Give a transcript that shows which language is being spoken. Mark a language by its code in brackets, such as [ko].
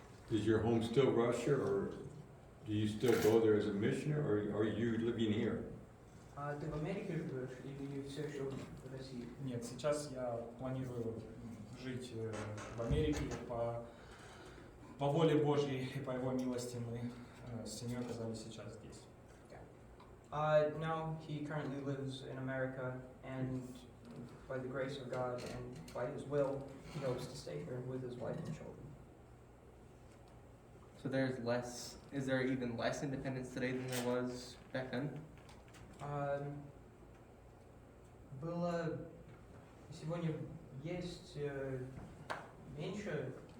[en] Is your home still Russia, or do you still go there as a missionary, or are you living here? [ru] Ты в Америке живешь или все еще в России? Нет, сейчас я планирую жить в Америке по воле Божьей и по Его милости мы с семьей оказались сейчас здесь. [en] No, he currently lives in America, and by the grace of God and by his will, he hopes to stay here with his wife and children. So is there even less independence today than there was back then? [ru] Было сегодня есть меньше,